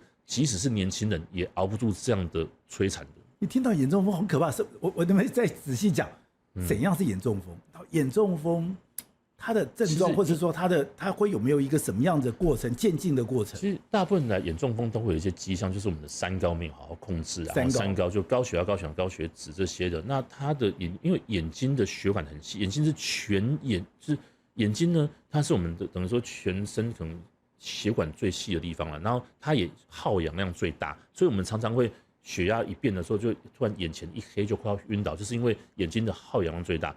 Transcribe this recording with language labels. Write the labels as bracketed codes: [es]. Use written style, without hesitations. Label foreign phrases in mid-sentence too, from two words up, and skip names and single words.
[zh] 即使是年輕人，也熬不住這樣的摧殘的。你聽到眼中風很可怕，是我能不能再仔細講，怎樣是眼中風？眼中風它的症狀，或者說它會有沒有一個什麼樣的過程，漸進的過程？其實大部分的眼中風都會有一些跡象，就是我們的三高沒有好好控制啊。三高就高血压、高血糖、高血脂這些的。那它的因為眼睛的血管很細，眼睛是全眼，就是眼睛呢，它是我們的等于說全身可能血管最細的地方了。然後它也耗氧量最大，所以我們常常會血壓一變的時候，就突然眼前一黑，就快要暈倒，就是因為眼睛的耗氧量最大。